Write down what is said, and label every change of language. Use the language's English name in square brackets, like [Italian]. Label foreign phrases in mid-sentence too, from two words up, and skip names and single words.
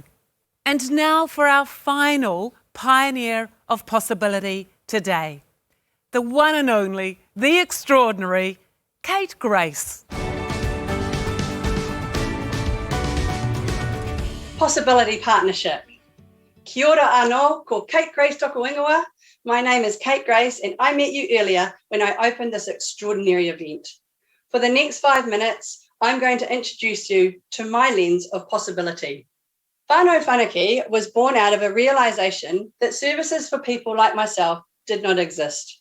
[English] And now for our final pioneer of possibility today, the one and only, the extraordinary, Kate Grace. Possibility Partnership. [Māori] Kia ora anō, ko Kate Grace toko ingoa. [English] My name is Kate Grace and I met you earlier when I opened this extraordinary event. For the next 5 minutes, I'm going to introduce you to my lens of possibility. Whānau Whanake was born out of a realisation that services for people like myself did not exist.